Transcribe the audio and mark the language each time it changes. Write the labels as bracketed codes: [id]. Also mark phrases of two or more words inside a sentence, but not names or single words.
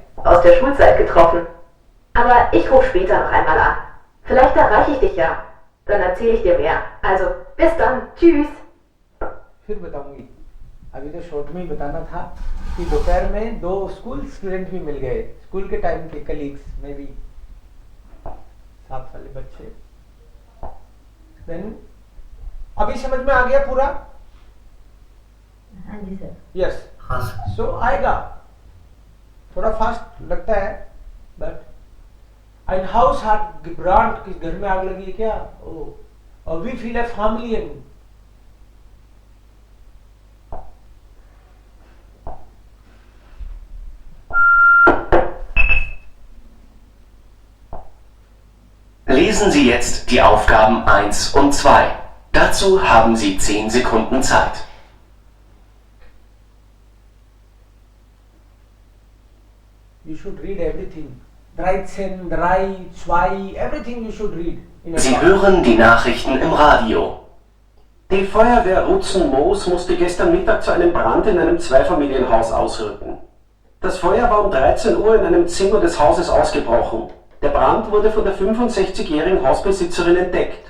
[de] Aus der Schulzeit getroffen. Aber ich rufe später noch einmal an. Vielleicht erreiche ich dich ja. Dann erzähle ich dir mehr. Also, bis dann. Tschüss. [hi] फिर बताऊंगी, अभी तो शॉर्ट में ही बताना था कि दोपहर में 2 [en] school student [hi] भी मिल गए, स्कूल के टाइम के कलीग्स में भी 7 साल बच्चे। देन अभी समझ में आ गया पूरा? हाँ जी सर। [en] yes, so [hi] आएगा, थोड़ा फास्ट लगता है बट। [de] Ein Haus hat gebrannt, [hi] किस घर में आग लगी है क्या? और [de] wie viele Familien? Lesen Sie jetzt die Aufgaben 1 und 2. Dazu haben Sie 10 Sekunden Zeit. [en] You should read everything. 13, 3, 2, everything you should read. [de] Sie hören die Nachrichten im Radio. Die Feuerwehr Rutzen-Moos musste gestern Mittag zu einem Brand in einem Zweifamilienhaus ausrücken. Das Feuer war um 13 Uhr in einem Zimmer des Hauses ausgebrochen. Der Brand wurde von der 65-jährigen Hausbesitzerin entdeckt.